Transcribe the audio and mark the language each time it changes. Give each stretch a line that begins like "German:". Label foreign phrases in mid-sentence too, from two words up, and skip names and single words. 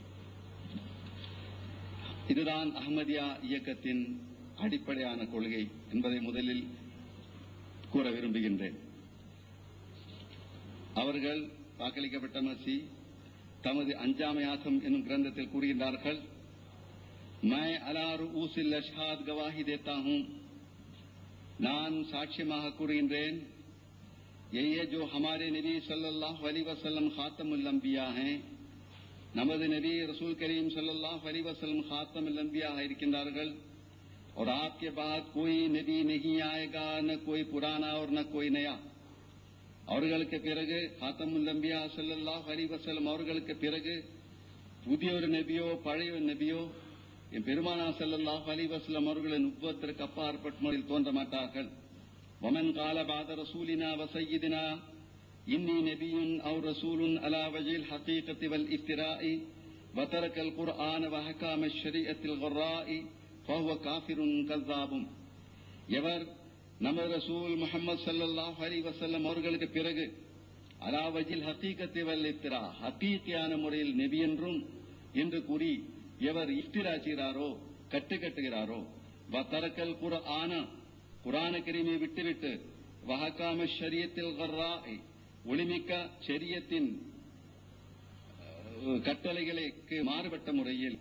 Tamil: இதுதான் அஹ்மதியா இயக்கத்தின் அடிப்படையான கொள்கை என்பதை முதலில் கூற விரும்புகின்றேன். அவர்கள் வாக்களிக்கப்பட்ட மசி தமது அஞ்சாமையாசம் என்னும் கிரந்தத்தில் கூறுகின்றார்கள்,
Urdu: میں علی رؤس الاشہاد گواہی دیتا ہوں,
Tamil: நான் சாட்சியமாக கூறுகின்றேன்,
Urdu: یہ جو ہمارے نبی صلی اللہ علیہ وسلم خاتم الانبیاء ہیں,
Tamil: நமது நபி
Arabic: رسول كريم صلى الله عليه وسلم خاتم الأنبياء
Tamil: இருக்கின்றார்கள்.
Urdu: اور آپ کے بعد کوئی نبی نہیں آئے گا، نہ کوئی پرانا اور نہ کوئی نیا.
Tamil: அவர்களுக்கு பிறகு
Arabic: خاتم الأنبياء صلى الله عليه وسلم
Tamil: அவர்களுக்கு பிறகு புதிய ஒரு நபியோ பழைய ஒரு நபியோ என் பெருமானார்
Arabic: صلى الله عليه وسلم
Tamil: அவர்களின் நுபுவத்திற்கு அப்பாற்பட்ட முறையில் தோன்ற மாட்டார்கள்.
Arabic: ومن قال بعد رسولنا وسيدنا إني نبي أو رسول على وجه الحقيقة والافتراء وترك القرآن وحكام الشريعة الغراء فهو كافر كذاب.
Tamil: எவர் நமது ரசூல் முஹம்மது
Arabic: صلى الله عليه وسلم
Tamil: அவர்களுக்கு பிறகு
Arabic: على وجه الحقيقة والافتراء,
Tamil: ஹகீகியான முறையில் நபி என்றும் என்று கூறி எவர் இஃப்திரா செய்கிறாரோ, கட்டுகிறாரோ,
Arabic: وترك القرآن,
Tamil: குர்ஆன கரீமை விட்டுவிட்டு,
Arabic: وأحكام الشريعة الغراء,
Tamil: ஒளிமிக்க ஷரியத்தின் கட்டளைகளுக்கு மாறுபட்ட முறையில்